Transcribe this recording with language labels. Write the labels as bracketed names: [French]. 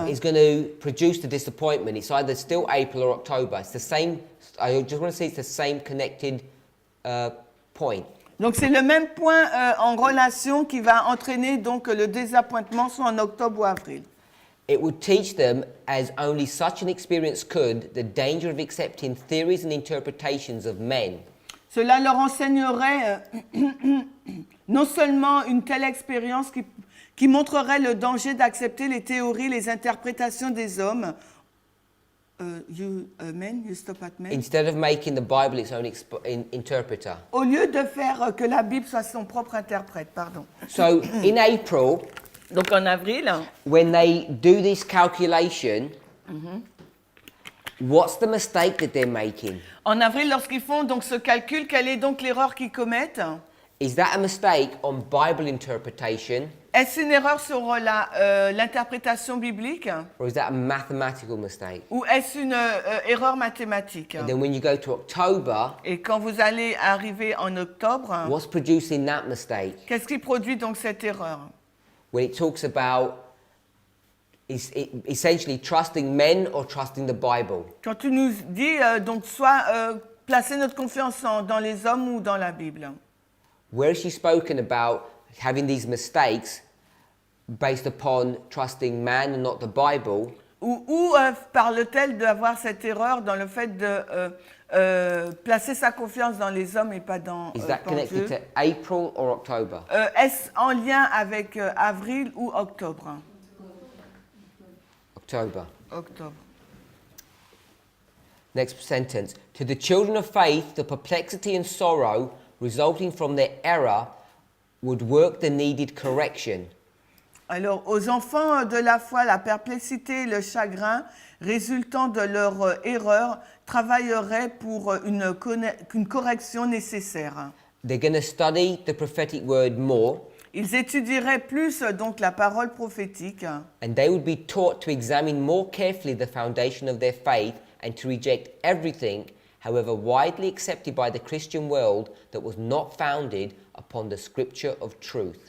[English] is going to produce the disappointment. It's either still April or October. It's the same, I just want to say it's the same connected point. [French] donc c'est le même point en relation qui va entraîner donc le désappointement soit en octobre ou avril. [English] It would teach them, as only such an experience could, the danger of accepting theories and interpretations of men. [French] Cela leur enseignerait non seulement une telle expérience qui montrerait le danger d'accepter les théories, les interprétations des hommes. [English] You stop at men. Instead of making the Bible its own interpreter. [French] Au lieu de faire que la Bible soit son propre interprète, pardon. [English] So in April, [French] Donc en avril, [English] when they do this calculation, what's the mistake that they're making? [French] en avril, lorsqu'ils font donc ce calcul, quelle est donc l'erreur qu'ils commettent? [English] Is that a mistake on Bible interpretation, [French] Est-ce une erreur sur l'interprétation biblique [English] or is that a mathematical mistake? [French] ou est-ce une erreur mathématique? [English] And then when you go to October, [French] Et quand vous allez arriver en octobre, [English] what's producing that mistake? [French] qu'est-ce qui produit donc cette erreur? [English] When it talks about essentially trusting men or trusting the Bible. [French] Quand tu nous dis donc soit placer notre confiance dans les hommes ou dans la Bible. [English] Where is she spoken about having these mistakes based upon trusting man and not the Bible? [French] Ou parle-t-elle d'avoir cette erreur dans le fait de placer sa confiance dans les hommes et pas dans [English] Is that [French] dans [English] connected [French] Dieu? [English] to April or October? [French] Est-ce en lien avec avril ou octobre? [English] October. [French] Octobre. [English] Next sentence. To the children of faith, the perplexity and sorrow resulting from their error would work the needed correction. [French] Alors, aux enfants de la foi, la perplexité et le chagrin résultant de leur erreur travailleraient pour une correction nécessaire. [English] They're going to study the prophetic word more, [French] Ils étudieraient plus donc la parole prophétique [English] and they would be taught to examine more carefully the foundation of their faith and to reject everything, however widely accepted by the Christian world, that was not founded upon the scripture of truth.